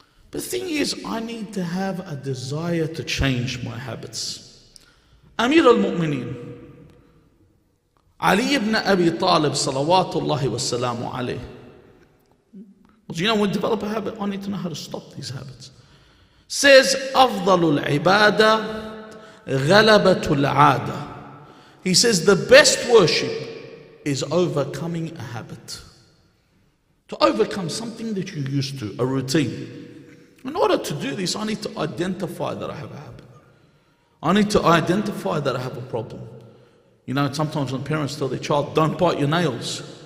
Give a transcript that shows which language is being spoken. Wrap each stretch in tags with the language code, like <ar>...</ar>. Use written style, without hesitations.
<en>But the thing is, I need to have a desire to change my habits. Amir al-Mu'mineen, Ali ibn Abi Talib, salawatullahi wa salamu alayh. When we develop a habit, I need to know how to stop these habits.</en> <ar>Says, أفضل العبادة غلبة العادة.</ar> <en>He says the best worship is overcoming a habit. To overcome something that you're used to, a routine. In order to do this, I need to identify that I have a habit. I need to identify that I have a problem. Sometimes when parents tell their child, don't bite your nails.</en>